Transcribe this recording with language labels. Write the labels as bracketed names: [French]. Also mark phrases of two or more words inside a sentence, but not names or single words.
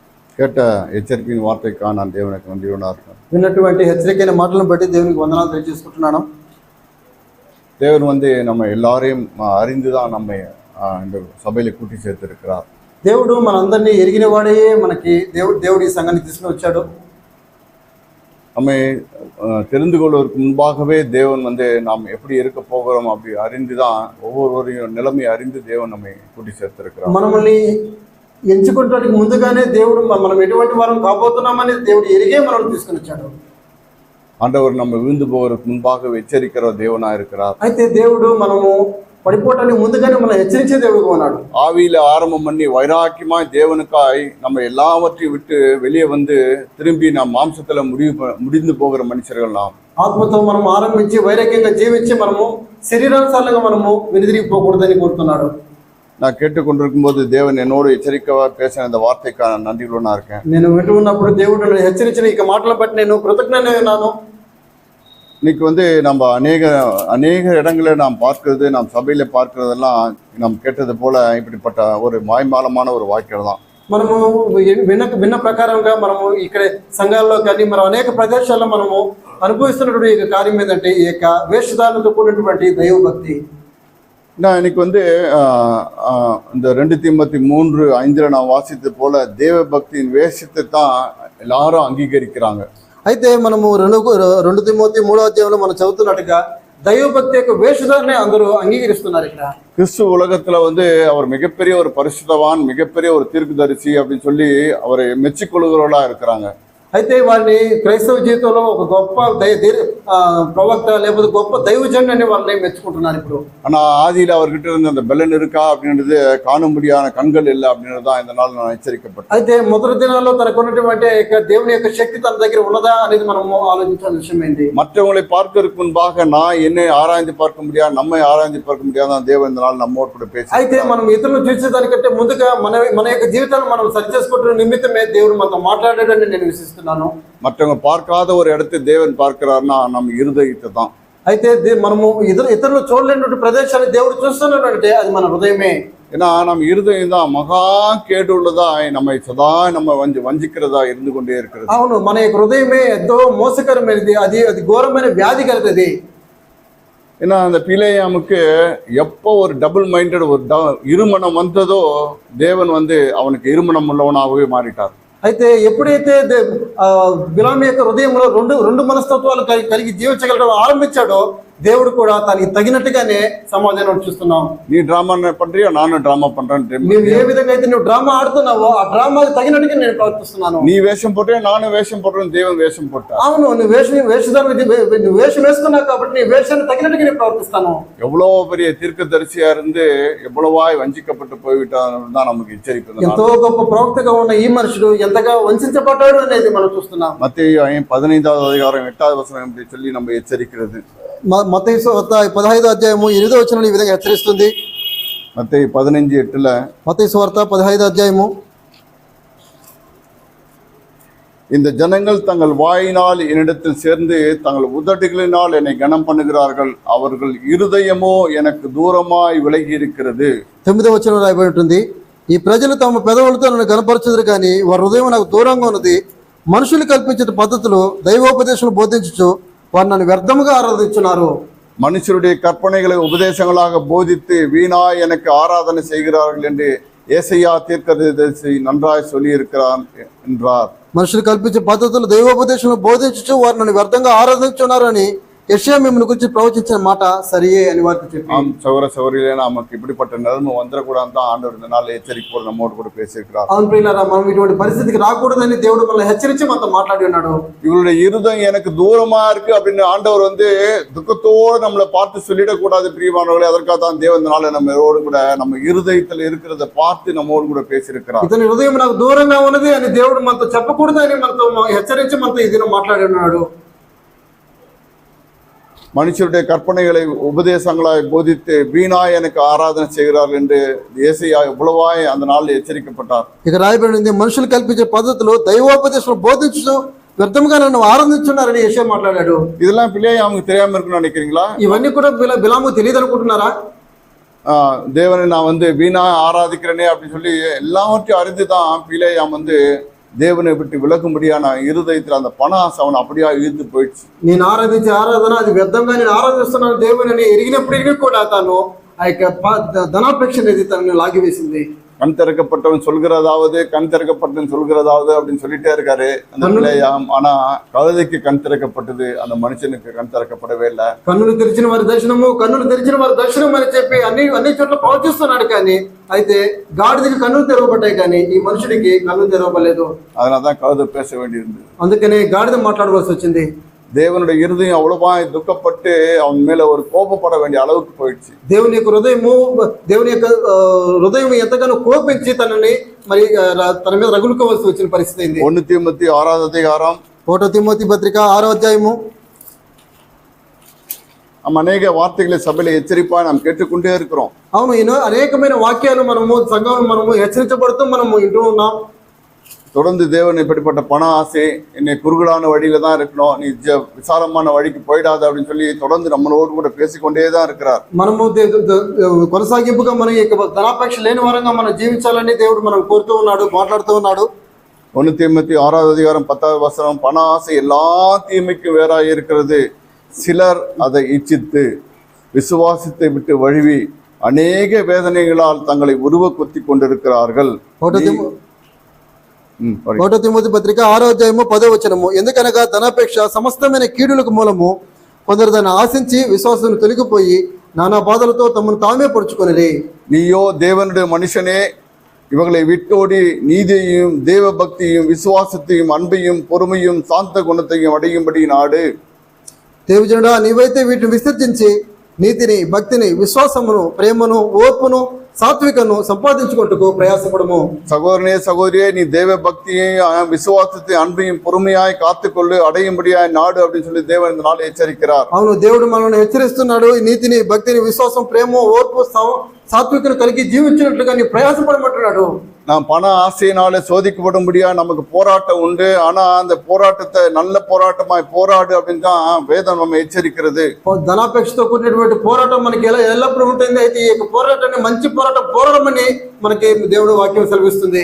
[Tamil] கேட்ட எச்சரிக்கையின் வார்த்தைக்காக நான் தேவனுக்கு நன்றியுள்ளா இருக்கேன். [Telugu] విన్నటువంటి హెచ్చరికైన మాటలను బట్టి దేవునికి వందనాలు తెలియజేసుకుంటున్నాను. [Tamil] தேவன் நம்ம எல்லாரையும் அறிந்துதான் நம்மை இந்த சபையில கூட்டி சேர்த்திருக்கிறார். [Telugu] దేవుడు మనందరినీ ఎరిగిన వాడే మనకి దేవుడి సంఘాన్ని తీసుకుని వచ్చాడు. [Tamil] நம்மை தெரிந்து கொள்வதற்கு முன்பாகவே தேவன் நாம் எப்படி இருக்க போகிறோம் அப்படி அறிந்துதான் ஒவ்வொருவரையும் நிலைமை அறிந்து தேவன் நம்மை கூட்டி சேர்த்திருக்கிறார். [Telugu] మనల్ని ఎంచుకోవడానికి ముందుగానే దేవుడు మనం ఎటువంటి వారం కాబోతున్నామని దేవుడు ఎరిగే మనల్ని తీసుకుని వచ్చాడు. [Tamil] ஆண்டவர் நம்ம விழுந்து போவதற்கு முன்பாக எச்சரிக்கிற தேவனா இருக்கிறார். [Telugu] అయితే దేవుడు మనము పడిపోవటానికి ముందుగానే మనం హెచ్చరించే దేవుడుగా ఉన్నాడు. [Tamil] ஆவியில ஆரம்பம் பண்ணி வைராக்கியமாய் தேவனுக்காய் நம்ம எல்லாவற்றையும் விட்டு வெளியே திரும்பி நாம் மாம்சத்துல முடிந்து போகிற மனுஷர்கள் நாம். [Telugu] ఆత్మతో మనం ఆరంభించి వైరాగ్యంగా జీవించి మనము శరీరానుసారంగా మనము వెనుదిరిగిపోకూడదని కోరుతున్నాడు. [Tamil] நான் கேட்டுக்கொண்டிருக்கும் போது தேவன் என்னோடு எச்சரிக்கையா பேசின இந்த வார்த்தைக்கான நன்றியுள்ளா இருக்கேன். [Telugu] నేను వింటూ ఉన్నప్పుడు దేవుడు నన్ను హెచ్చరించిన ఈ మాటలను బట్టి నేను కృతజ్ఞుడై ఉన్నాను. [Tamil] இன்னைக்கு நம்ம அநேக இடங்களை நாம் பார்க்கிறது, நாம் சபையில பார்க்கிறதெல்லாம் நாம் கேட்டது போல இப்படிப்பட்ட ஒரு மாய்மாலமான ஒரு வாக்கியம் தான். [Telugu] మనము విన్న ప్రకారంగా మనము ఇక్కడ సంఘాల్లో కానీ మనం అనేక ప్రదేశాల్లో మనము అనుభవిస్తున్నటువంటి ఈ కార్యం ఏంటంటే ఈ యొక్క వేషధారణతో కూడినటువంటి దైవభక్తి. [Tamil] இன்னைக்கு இந்த 2 தீமோத்தி 3:5 நான் வாசித்தது போல தேவ பக்தியின் வேஷத்தை தான் எல்லாரும் அங்கீகரிக்கிறாங்க. [Telugu] అయితే మనము 2 తిమోతి 3వ అధ్యాయంలో మనం చదువుతున్నట్టుగా దైవభక్తి యొక్క వేషధారణే అందరూ అంగీకరిస్తున్నారు. ఇక్కడ [Tamil] கிறிஸ்து உலகத்துல அவர் மிகப்பெரிய ஒரு பரிசுத்தவான், மிகப்பெரிய ஒரு தீர்க்கதரிசி அப்படின்னு சொல்லி அவரை மெச்சிக்கொள்கிறவர்களா இருக்கிறாங்க. [Telugu] అయితే వారిని క్రైస్తవ జీవితంలో ఒక గొప్ప ప్రవక్త లేకపోతే గొప్ప దైవజనుడు అని వాళ్ళని మెచ్చుకుంటున్నారు. ఇప్పుడు [Tamil] ஆனா ஆதியில அவர்கிட்ட இருந்த அந்த பலன் இருக்கா அப்படின்றது காணும்படியான கண்கள் இல்லை அப்படின்றது தான் இந்த நாள் நான் எச்சரிக்கப்பட்டேன். [Telugu] అయితే మొదటి దినాల్లో తనకు ఉన్నటువంటి దేవుని యొక్క శక్తి తన దగ్గర ఉన్నదా అనేది మనము ఆలోచించాల్సిన విషయం ఏంటి. [Tamil] மற்றவங்களை பார்க்கறதுக்கு முன்பாக நான் என்னை ஆராய்ந்து பார்க்க முடியாது, நம்மை ஆராய்ந்து பார்க்க முடியாது. தேவன் இந்த நாள் நம்மோடு கூட பேசி [Telugu] అయితే మనం ఇతరులను చూసేదానికంటే ముందుగా మన యొక్క జీవితాన్ని మనం సరి చేసుకుంటున్న నిమిత్తమే దేవుడు మనతో మాట్లాడాడని నేను విశ్వసిస్తున్నాను. [Tamil] மற்றவங்க பார்க்காத ஒரு இடத்தை தேவன் பார்க்கிறார்னா நம்ம இருதயத்தை தான். [Telugu] అయితే మనము ఇతరులు చూడలేనటువంటి ప్రదేశాన్ని దేవుడు చూస్తున్నాడంటే అది మన హృదయమే. [Tamil] ஏன்னா நம்ம இருதயம் தான் மகா கேடுள்ளதா நம்மை சதா நம்ம வஞ்சிக்கிறதா இருந்து கொண்டே இருக்கிறது. [Telugu] అవును, మన యొక్క హృదయమే ఎంతో మోసకరమైనది, అది ఘోరమైన వ్యాధి కలది. [Tamil] ஏன்னா அந்த பிலேயாமுக்கு எப்போ ஒரு [English] double minded [Tamil] ஒரு இருமனம் வந்ததோ தேவன் அவனுக்கு இருமனம் உள்ளவனாகவே மாறிட்டார். [Telugu] అయితే ఎప్పుడైతే బిలాము యొక్క హృదయంలో రెండు మనస్తత్వాలు కలిగి జీవించగలడం ఆరంభించాడో దేవుడు కూడా తనకి తగినట్టుగానే సమాజంలో చూస్తున్నాం. [Tamil] நீ డ్రామా பண்றியா, நானும் డ్రామా பண்றேன். [Telugu] నువ్వు ఏ విధంగా అయితే నువ్వు డ్రామా ఆడుతున్నావో ఆ డ్రామాకి తగినట్టుగా నేను ప్రవర్తిస్తున్నాను. [Tamil] நீ வேஷம் போட்டே, நானும் வேஷம் போடுறேன், தேவன் வேஷம் போட்டா. [Telugu] అవును, నువ్వు వేషం వేసుకున్నావు కాబట్టి నీ వేషానికి తగినట్టుగా నేను ప్రవర్తిస్తాను. [Tamil] எவ்வளவு பெரிய தீர்க்கதரிசியா இருந்து எவ்வளவாய் வஞ்சிக்கப்பட்டு போய்விட்டான்னு தான் நமக்கு எச்சரிப்பு. [Telugu] ఎంతో గొప్ప ప్రవక్తగా ఉన్న ఈ మనుషుడు ఎంతగా వంచబడ్డాడు అనేది మనం చూస్తున్నాం. [Tamil] மத்தேயு 15వ [Telugu] అధ్యాయం 8వ వచనం [Tamil] இப்படி சொல்லி நம்ம எச்சரிக்கிறது. [Telugu] మత్తయి సువార్త 15వ అధ్యాయము 8వ వచనం ఈ విధంగా హెచ్చరిస్తుంది. మత్తయి 15:8 మత్తయి సువార్త 15వ అధ్యాయము, [Tamil] இந்த ஜனங்கள் தங்கள் வாயினால் என்னிடத்தில் சேர்ந்து தங்கள் உதடுகளினால் என்னை கனம் பண்ணுகிறார்கள், அவர்கள் இருதயமோ எனக்கு தூரமாய் விலகி இருக்கிறது. [Telugu] 9వ వచనం రాయబడి ఉంటుంది, ఈ ప్రజలు తమ పెదవులతో నన్ను కనపరచుదురు కానీ వారి హృదయం నాకు దూరంగా ఉన్నది. మనుషులు కల్పించిన పద్ధతులు దైవోపదేశం బోధించు వారు నన్ను వ్యర్థముగా ఆరాధించున్నారు. [Tamil] மனுஷருடைய கற்பனைகளை உபதேசங்களாக போதித்து வீணாய் எனக்கு ஆராதனை செய்கிறார்கள் என்று ஏசாயா தீர்க்கதரிசி நன்றாய் சொல்லி இருக்கிறான் என்றார். [Telugu] మనుషులు కల్పించే పద్ధతులు దైవోపదేశం బోధించు వారు నన్ను వ్యర్థంగా ఆరాధించున్నారని యెషయా మిమ్మల్ని గురించి ప్రవచించిన మాట సరియే అని వారికి చెప్పి. [Tamil] ஆம் சகோதர சகோதரிகளே, நமக்கு இப்படிப்பட்ட நிலைமை வந்துடக்கூடாது தான் ஆண்டவர் இந்த நாள் எச்சரிக்கை நம்மோடு கூட பேசியிருக்கிறார். అవును ప్రియులారా, మనం ఇటువంటి పరిస్థితికి రాకూడదని దేవుడు మనల్ని హెచ్చరించి మనతో మాట్లాడి ఉన్నాడు. இவருடைய இருதயம் எனக்கு தூரமா இருக்கு அப்படின்னு ஆண்டவர் துக்கத்தோடு நம்மளை பார்த்து சொல்லிடக்கூடாது பிரியமானவர்களே. அதற்காக தான் தேவன் இந்த நாள் நம்மளோடு கூட நம்ம இருதயத்தில் இருக்கிறத பார்த்து நம்மோடு கூட பேசியிருக்கிறார். [Telugu] ఇతని హృదయం నాకు దూరంగా ఉన్నది అని దేవుడు మనతో చెప్పకూడదని మనతో హెచ్చరించి మనతో ఈ దినం మాట్లాడి ఉన్నాడు. [Tamil] மனுஷருடைய கற்பனைகளை உபதேசங்களாய் போதித்து வீணாய் எனக்கு ஆராதனை செய்கிறார்கள் என்று ஏசாயா எவ்வளவாய் அந்த நாளில் எச்சரிக்கப்பட்டார். [Telugu] ఇక రాయబడింది, మనుషులు కల్పించే పద్ధతులు దైవోపదేశం బోధించు వ్యర్థంగా నన్ను ఆరాధించున్నారని యెషయా మాట్లాడాడు. [Tamil] இதெல்லாம் பிள்ளையாமுக்கு தெரியாம இருக்குன்னு நினைக்கிறீங்களா? [Telugu] ఇవన్నీ కూడా బిలాము తెలియదు అనుకుంటున్నారా? [Tamil] தேவனை நான் வீணா ஆராதிக்கிறேனே அப்படின்னு சொல்லி எல்லாவற்றையும் அறிந்துதான் பிலேயாம் தேவனை விட்டு விலகும்படியான இருதயத்தில் அந்த பண ஆசை அவனை அப்படியா இழுத்து போயிடுச்சு. [Telugu] నేను ఆరాధించే ఆరాధన అది వ్యర్థంగా నేను ఆరాధిస్తున్నాను దేవుని ఎరిగినప్పటికీ కూడా తాను ఆ యొక్క ధనాపేక్ష అనేది తనని లాగివేసింది. [Tamil] கண் திறக்கப்பட்டவன் சொல்கிறதாவது கண் திறக்கப்பட்டவன் சொல்கிறதாவது அப்படின்னு சொல்லிட்டே இருக்காரு அந்த பிள்ளையாம். ஆனா கழுதைக்கு கண் திறக்கப்பட்டது, அந்த மனுஷனுக்கு கண் திறக்கப்படவே இல்லை. [Telugu] కన్నులు తెరిచిన వారి దర్శనము, కన్నులు తెరిచిన వారి దర్శనం అని చెప్పి అన్ని చోట్ల ప్రవచిస్తున్నాడు. కానీ అయితే గాడిదకి కన్నులు తెరవబడ్డాయి, కానీ ఈ మనుషుడికి కన్నులు తెరవబడలేదు. [Tamil] அதனாலதான் கழுதை பேச வேண்டியிருந்தது. [Telugu] అందుకనే గాడిద మాట్లాడవలసి వచ్చింది. [Tamil] தேவனுடைய இருதயம் அவ்வளவாய் துக்கப்பட்டு அவன் மேல ஒரு கோபப்பட வேண்டிய அளவுக்கு போயிடுச்சு. [Telugu] దేవుని యొక్క హృదయం ఎంతగానో కోపించి తనని మరి తన మీద రగులుకోవాల్సి వచ్చిన పరిస్థితి అయింది. [Tamil] 1 தீமோத்தேயு 6வது அதிகாரம் [Telugu] 1 తిమోతి పత్రిక 6వ అధ్యాయము. [Tamil] நம்ம அநேக வார்த்தைகளை சபையில எச்சரிப்பா நாம் கேட்டுக்கொண்டே இருக்கிறோம். [Telugu] అవును, అనేకమైన వాక్యాలు మనము సంఘంలో మనము హెచ్చరించబడుతూ మనము వింటూ ఉన్నాం. [Tamil] தொடர்ந்து தேவன் இப்படிப்பட்ட பண ஆசை என்னை குறுகலான வழியில தான் இருக்கணும், நீ விசாலமான வழிக்கு போயிடாத அப்படின்னு சொல்லி தொடர்ந்து நம்மளோடு கூட பேசிக்கொண்டே தான் இருக்கிறார். [Telugu] మనము కొనసాగింపుగా మన యొక్క ధనాపేక్ష లేని వారంగా మనం జీవించాలని దేవుడు మనం కోరుతూ ఉన్నాడు, మాట్లాడుతూ ఉన్నాడు. [Tamil] 1 தீமோத்தேயு 6வது அதிகாரம் 10வது வசனம், பண ஆசை எல்லா தீமைக்கும் வேறாய் இருக்கிறது, சிலர் அதை இச்சித்து விசுவாசத்தை விட்டு வழுவி அநேக வேதனைகளால் தங்களை உருவ கொத்தி கொண்டிருக்கிறார்கள். [Telugu] 1 తిమోతి పత్రిక 6వ అధ్యాయము 10వ వచనము, ఎందుకనగా ధనాపేక్ష సమస్తమైన కీడులకు మూలము, కొందరు దాన్ని ఆశించి విశ్వాసం తొలగిపోయి నానా బాధలతో తమను తామే పరుచుకొనిరి. [Tamil] நீயோ தேவனுடைய மனுஷனே, இவங்களை விட்டோடி நீதியையும் தேவ பக்தியும் விசுவாசத்தையும் அன்பையும் பொறுமையும் சாந்த குணத்தையும் அடையும்படி நாடு. [Telugu] దేవజనుడా, నీవైతే వీటిని విసర్జించి నీతిని, భక్తిని, విశ్వాసమును, ప్రేమను, ఓర్పును, [Tamil] சாத்விகனு சம்பாதிச்சுக்கொண்டு பிரயாசப்படுமோ. சகோதரனே சகோதரியே, நீ தேவ பக்தியையும் விசுவாசத்தை அன்பையும் பொறுமையாய் காத்துக்கொள்ளு, அடையும்படியாய் நாடு அப்படின்னு சொல்லி தேவன் இந்த நாள் எச்சரிக்கிறார். [Telugu] అవును, దేవుడు మనల్ని హెచ్చరిస్తున్నాడు. నీతిని, భక్తిని, విశ్వాసం, ప్రేమ, ఓర్పు, సాత్వికను కలిగి జీవించినట్లుగా నీ ప్రయాసపడమంటున్నాడు. [Tamil] நாம் பண ஆசையினால சோதிக்கப்படும்படியா நமக்கு போராட்டம் உண்டு, ஆனா அந்த போராட்டத்தை நல்ல போராட்டமாய் போராடு அப்படின்னு தான் வேதம் நம்ம எச்சரிக்கிறது. [Telugu] ధనాపేక్షతో కూడినటువంటి పోరాటం మనకి ఎల్లప్పుడూ ఉంటుంది. అయితే ఈ పోరాటాన్ని మంచి పోరాటం పోరాడమని మనకి దేవుడు వాక్యం సెలవిస్తుంది.